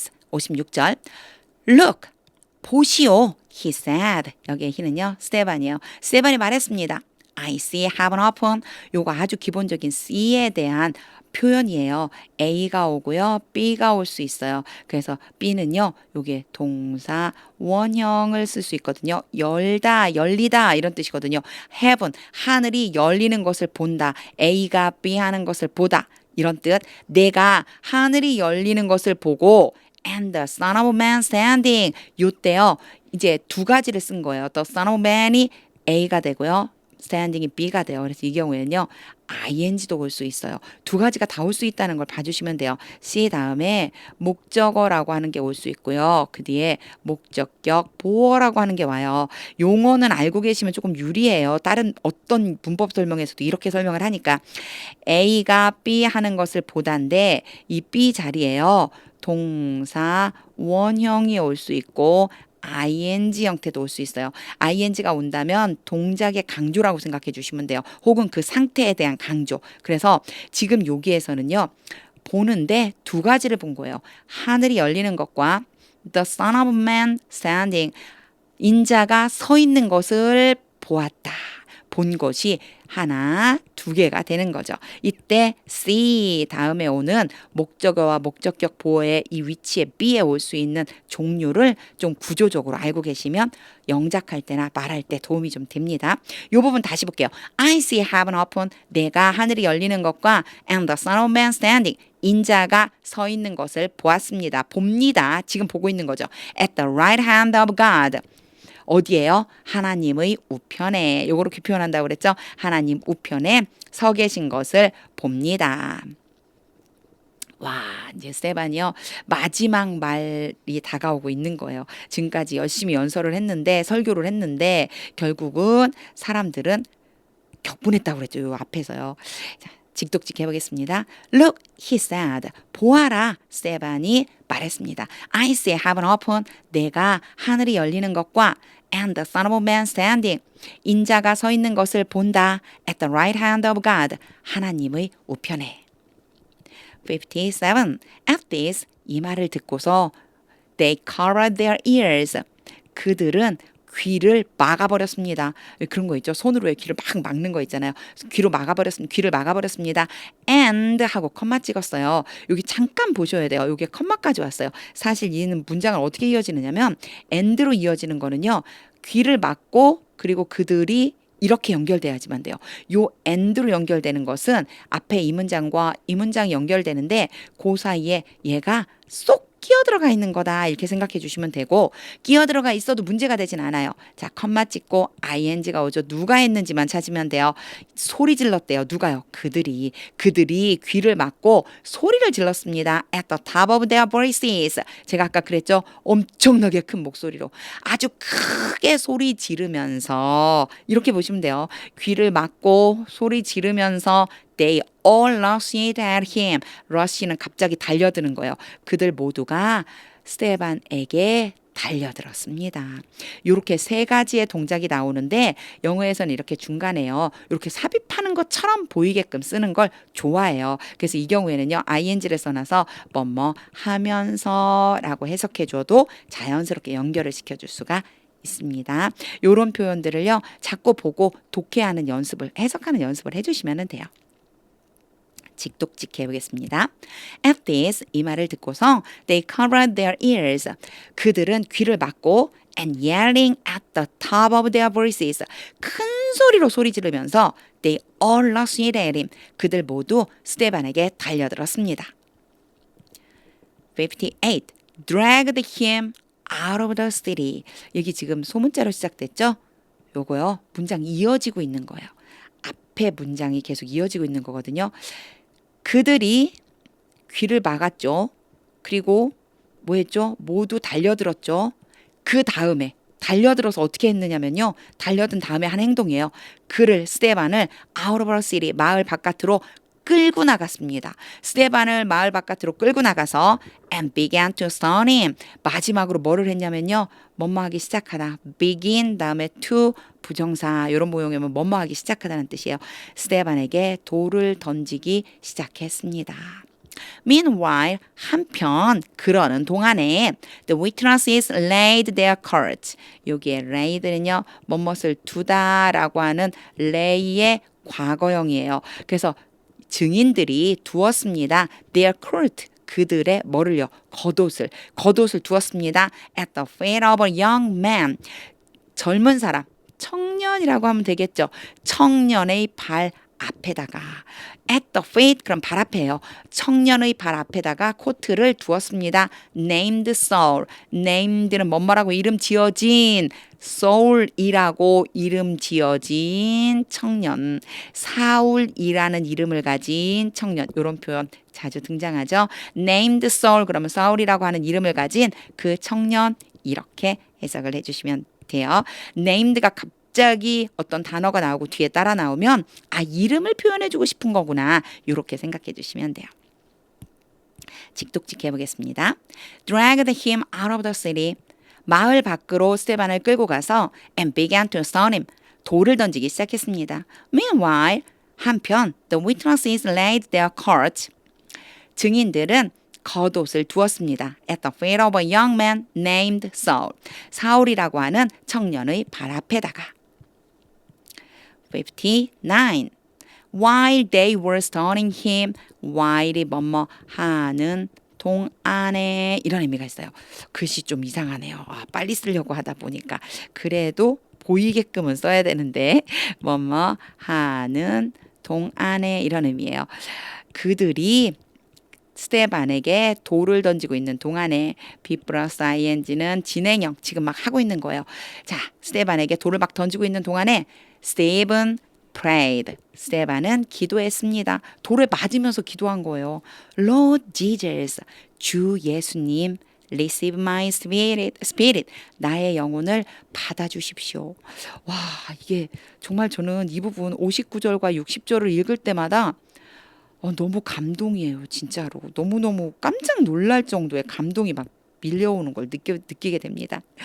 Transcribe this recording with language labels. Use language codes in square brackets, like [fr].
[en] 56절 Look, [ko] 보시오, [en] he said. [ko] 여기에 he는요, 스테반이에요. 스테반이 말했습니다. [en] I see heaven open. [ko] 요거 아주 기본적인 see에 대한 표현이에요. A가 오고요, B가 올 수 있어요. 그래서 B는요, 요게 동사 원형을 쓸 수 있거든요. 열다, 열리다 이런 뜻이거든요. heaven, 하늘이 열리는 것을 본다. A가 B 하는 것을 보다. 이런 뜻. 내가 하늘이 열리는 것을 보고 [en] and the Son of Man standing. [ko] 요때요, 이제 두 가지를 쓴 거예요. [en] The Son of Man이 A가 되고요. [ko] standing이 B가 돼요. 그래서 이 경우에는요. ing도 올 수 있어요. 두 가지가 다 올 수 있다는 걸 봐주시면 돼요. C 다음에 목적어라고 하는 게 올 수 있고요. 그 뒤에 목적격 보어라고 하는 게 와요. 용어는 알고 계시면 조금 유리해요. 다른 어떤 문법 설명에서도 이렇게 설명을 하니까 A가 B 하는 것을 보다인데 이 B 자리에요. 동사 원형이 올 수 있고 ing 형태도 올 수 있어요. ing가 온다면 동작의 강조라고 생각해 주시면 돼요. 혹은 그 상태에 대한 강조. 그래서 지금 여기에서는요. 보는데 두 가지를 본 거예요. 하늘이 열리는 것과 [en] the Son of Man standing. [ko] 인자가 서 있는 것을 보았다. 본 것이 하나, 두 개가 되는 거죠. 이때 see 다음에 오는 목적어와 목적격 보어의 이 위치에 B에 올 수 있는 종류를 좀 구조적으로 알고 계시면 영작할 때나 말할 때 도움이 좀 됩니다. 이 부분 다시 볼게요. [en] I see heaven open. [ko] 내가 하늘이 열리는 것과 [en] and the Son of Man standing. [ko] 인자가 서 있는 것을 보았습니다. 봅니다. 지금 보고 있는 거죠. [en] At the right hand of God. 어디에요? [ko] 하나님의 우편에. 요거 이렇게 표현한다고 그랬죠? 하나님 우편에 서 계신 것을 봅니다. 와, 이제 스테반이요. 마지막 말이 다가오고 있는 거예요. 지금까지 열심히 연설을 했는데, 설교를 했는데, 결국은 사람들은 격분했다고 그랬죠. 요 앞에서요. 자, 직독직 해보겠습니다. [en] Look, he said. [ko] 보아라, 스테반이 말했습니다. [en] I see heaven open. [ko] 내가 하늘이 열리는 것과 [en] and the Son of Man standing. [ko] 인자가 서 있는 것을 본다. [en] At the right hand of God. [ko] 하나님의 우편에. [en] 57. At this. [ko] 이 말을 듣고서 [en] they covered their ears. [ko] 그들은 귀를 막아버렸습니다. 그런 거 있죠. 손으로 왜 귀를 막 막는 거 있잖아요. 귀를 막아버렸습니다. and 하고 컴마 찍었어요. 여기 잠깐 보셔야 돼요. 여기 컴마까지 왔어요. 사실 이는 문장을 어떻게 이어지느냐면 and로 이어지는 거는요. 귀를 막고 그리고 그들이 이렇게 연결돼야지만 돼요. 요 and로 연결되는 것은 앞에 이 문장과 이 문장이 연결되는데 그 사이에 얘가 쏙 끼어 들어가 있는 거다 이렇게 생각해 주시면 되고 끼어 들어가 있어도 문제가 되진 않아요. 자, 컴마 찍고 ing가 오죠. 누가 했는지만 찾으면 돼요. 소리 질렀대요. 누가요? 그들이 귀를 막고 소리를 질렀습니다. [en] At the top of their voices. [ko] 제가 아까 그랬죠. 엄청나게 큰 목소리로 아주 크게 소리 지르면서 이렇게 보시면 돼요. 귀를 막고 소리 지르면서 [en] They all rushed at him. [ko] rush는 갑자기 달려드는 거예요. 그들 모두가 스테반에게 달려들었습니다. 이렇게 세 가지의 동작이 나오는데 영어에서는 이렇게 중간에요. 이렇게 삽입하는 것처럼 보이게끔 쓰는 걸 좋아해요. 그래서 이 경우에는요. ing를 써놔서 뭐뭐 하면서라고 해석해줘도 자연스럽게 연결을 시켜줄 수가 있습니다. 이런 표현들을요. 자꾸 보고 독해하는 연습을 해석하는 연습을 해주시면 돼요. 직독직해 보겠습니다. [en] At this, [ko] 이 말을 듣고서 [en] they covered their ears. [ko] 그들은 귀를 막고 [en] and yelling at the top of their voices. [ko] 큰 소리로 소리 지르면서 [en] they all rushed at him. [ko] 그들 모두 스테반에게 달려들었습니다. 58. [en] dragged him out of the city. [ko] 여기 지금 소문자로 시작됐죠? 요거요. 문장이 이어지고 있는 거예요. 앞에 문장이 계속 이어지고 있는 거거든요. 그들이 귀를 막았죠. 그리고 뭐 했죠? 모두 달려들었죠. 그 다음에 달려들어서 어떻게 했느냐면요. 달려든 다음에 한 행동이에요. 그를 스테반을 [en] out of the city [ko] 마을 바깥으로 끌고 나갔습니다. 스테반을 마을 바깥으로 끌고 나가서 [en] and began to stone him. [ko] 마지막으로 뭐를 했냐면요. 뭐뭐 하기 시작하다. begin 다음에 to 부정사 이런 모형이면 뭐뭐 하기 시작하다는 뜻이에요. 스테반에게 돌을 던지기 시작했습니다. [en] Meanwhile, [ko] 한편 그러는 동안에 [en] the witnesses laid their cards. [ko] 여기에 lay들은요. 뭐뭇을 두다라고 하는 lay의 과거형이에요. 그래서 증인들이 두었습니다. Their coat, 그들의 뭐를요? 겉옷을 두었습니다. [en] At the feet of a young man, [ko] 젊은 사람, 청년이라고 하면 되겠죠. 청년의 발 앞에다가 at the feet, 그럼 발 앞에요. 청년의 발 앞에다가 코트를 두었습니다. Named Saul, named는 뭐뭐라고 이름 지어진 Saul이라고 이름 지어진 청년, 사울이라는 이름을 가진 청년, 이런 표현 자주 등장하죠. Named Saul, 그러면 사울이라고 하는 이름을 가진 그 청년, 이렇게 해석을 해주시면 돼요. Named가 갑자기 어떤 단어가 나오고 뒤에 따라 나오면 아, 이름을 표현해주고 싶은 거구나, 이렇게 생각해 주시면 돼요. 직독직 해보겠습니다. [en] Dragged him out of the city. [ko] 마을 밖으로 스테반을 끌고 가서 [en] and began to stone him. [ko] 돌을 던지기 시작했습니다. [en] Meanwhile, 한편 the witnesses laid their cards. [ko] 증인들은 겉옷을 두었습니다. [en] At the feet of a young man named Saul. [ko] 사울이라고 하는 청년의 발 앞에다가. 59. [en] While they were stoning him. [ko] while이 뭐뭐 하는 동안에 이런 의미가 있어요. 글씨 좀 이상하네요. 아, 빨리 쓰려고 하다 보니까. 그래도 보이게끔은 써야 되는데 뭐뭐 하는 동안에 이런 의미예요. 그들이 스테반에게 돌을 던지고 있는 동안에 be 플러스 ing는 진행형 지금 막 하고 있는 거예요. 자, 스테반에게 돌을 막 던지고 있는 동안에 [en] Stephen prayed. [ko] 스테반은 기도했습니다. 돌을 맞으면서 기도한 거예요. [en] Lord Jesus, [ko] 주 예수님, [en] receive my spirit. [ko] 나의 영혼을 받아주십시오. 와, 이게 정말 저는 이 부분 59절과 60절을 읽을 때마다 너무 감동이에요. 진짜로. 너무너무 깜짝 놀랄 정도의 감동이 막 밀려오는 걸 느끼게 됩니다.